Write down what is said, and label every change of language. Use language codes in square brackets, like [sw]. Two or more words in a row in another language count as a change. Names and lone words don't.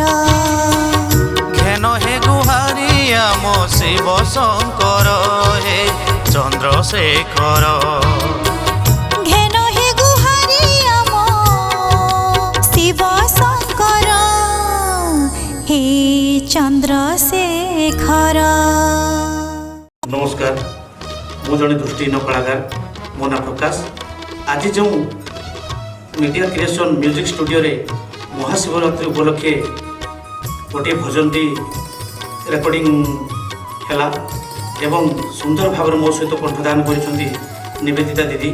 [or] ଘେନ ହେ ଗୁହାରି ଆମ ଶିବ ଶଙ୍କର ହେ ଚନ୍ଦ୍ରଶେଖର। ଘେନ ହେ ଗୁହାରି ଆମ ଶିବ ଶଙ୍କର ହେ ଚନ୍ଦ୍ରଶେଖର। ମୁଁ ଜଣେ ଦୃଷ୍ଟିହୀନ କଳାକାର, ମୋ ନାଁ ପ୍ରକାଶ। ଆଜି ଯେଉଁ ମିଡ଼ିଆ କ୍ରିଏସନ୍ ମ୍ୟୁଜିକ୍ ଷ୍ଟୁଡ଼ିଓରେ ମହାଶିବରାତ୍ରି ଉପଲକ୍ଷେ ଗୋଟିଏ ଭଜନଟି ରେକର୍ଡ଼ିଂ ହେଲା ଏବଂ ସୁନ୍ଦର ଭାବରେ ମୋ ସହିତ କଣ୍ଠଦାନ କରିଛନ୍ତି ନିବେଦିତା ଦିଦି।